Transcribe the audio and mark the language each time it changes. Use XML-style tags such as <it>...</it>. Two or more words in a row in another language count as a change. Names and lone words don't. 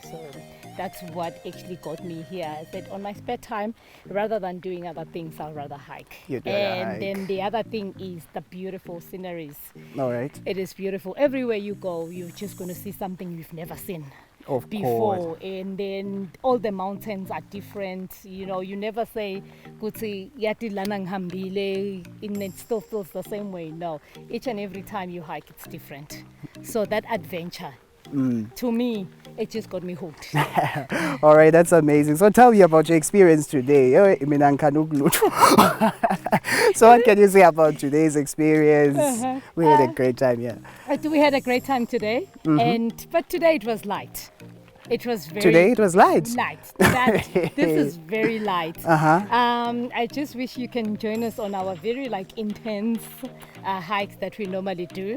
<en>So that's what actually got me here. I said on my spare time, rather than doing other things, I'll rather hike. You'd rather And hike. then the other thing is the beautiful sceneries. All right. It is beautiful. Everywhere you go, you're just going to see something you've never seen Of before. course. And then all the mountains are different. You know, you never say,</en> <ss>"Kutsi yati lanang hambile,"</ss> <en>and it still feels the same way. No, each and every time you hike, it's different. So that adventure, to me, it just got me hooked. All right, that's amazing. So tell me about your experience today.</en> <ss>Mina ngikanugluthi.</ss> <en>So what can you say about today's experience? We had a great time, yeah. We had a great time today, but today it was light. It was very Today it was light. light. This is very light. I just wish you can join us on our very intense hikes that we normally do.</en>